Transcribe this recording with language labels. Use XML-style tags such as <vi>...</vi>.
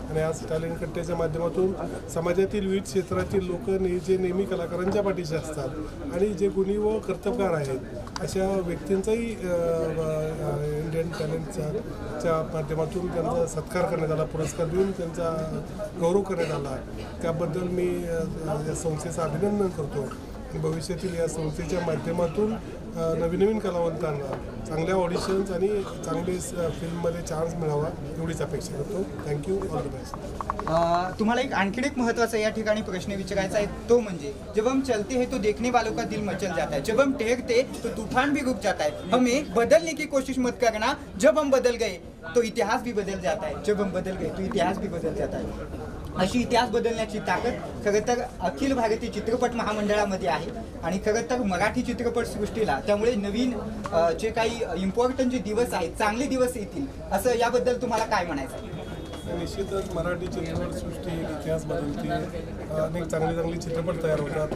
<mr>आणि आज टॅलेंट कट्ट्याच्या माध्यमातून समाजातील विविध क्षेत्रातील लोक जे नेहमी कलाकारांच्या पाठीशी असतात आणि जे गुणी व कर्तबगार आहेत अशा व्यक्तींचाही इंडियन टॅलेंटच्या माध्यमातून त्यांचा सत्कार करण्यात आला, पुरस्कार देऊन त्यांचा गौरव करण्यात आला। त्याबद्दल मी या संस्थेचं अभिनंदन करतो। भविष्यातील या संस्थेच्या माध्यमातून नवीन कलावंतांना चांगल्या ऑडिशन्स आणि चांगले फिल्ममध्ये चान्स मिळावा एवढीच अपेक्षा करतो।</mr> <en>Thank you, all the best.</en> <mr>तुम्हाला एक आणखीन एक महत्त्वाचा या ठिकाणी प्रश्न विचारायचा आहे, तो म्हणजे</mr> <hi>जब हम चलते हैं तो देखने वालों का दिल मचल जाता है, जब हम ठहरते तो तूफान भी रुक जाता है, हमें बदलने की कोशिश मत करना, जब हम बदल गए तो इतिहास भी बदल जाता है, जब हम बदल गए तो इतिहास भी बदल जाता है।</hi> <mr>अशी इतिहास बदलण्याची ताकद खरं तर अखिल भारतीय चित्रपट महामंडळामध्ये आहे आणि खरं तर मराठी चित्रपट सृष्टीला त्यामुळे नवीन जे काही इम्पॉर्टंट जे दिवस आहेत, चांगले दिवस येतील असं याबद्दल तुम्हाला काय म्हणायचं? निश्चितच मराठी चित्रपटसृष्टी एक इतिहास बदलते, अनेक चांगले चित्रपट तयार होतात।</mr>